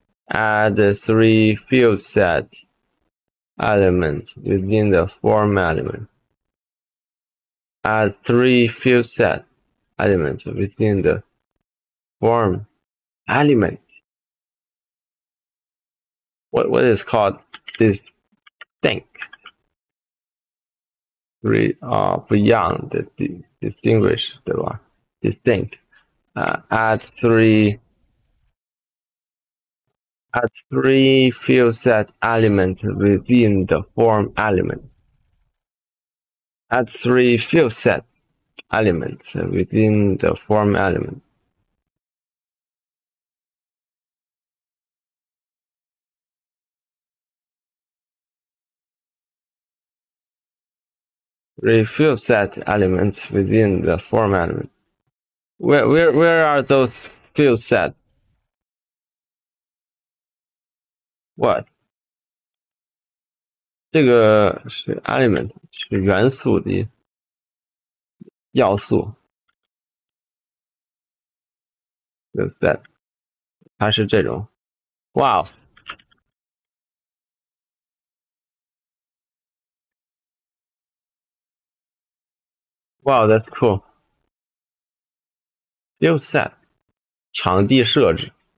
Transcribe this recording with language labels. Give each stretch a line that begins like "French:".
English: Add 3 field set elements within the form element. Add 3 field set elements within the form element. What is called distinct?
Chinese: 不一样的 distinguish 对吧 ？distinct.
English: Add 3 field set elements within the form element. Add 3 field set elements within the form element. Field set elements within the form element. Where are those field set? What?
Chinese: 这个是 element， 是元素的要素。 field set， 它是这种。
English: Wow. Wow, that's cool. Field set.
Chinese: 场地设置。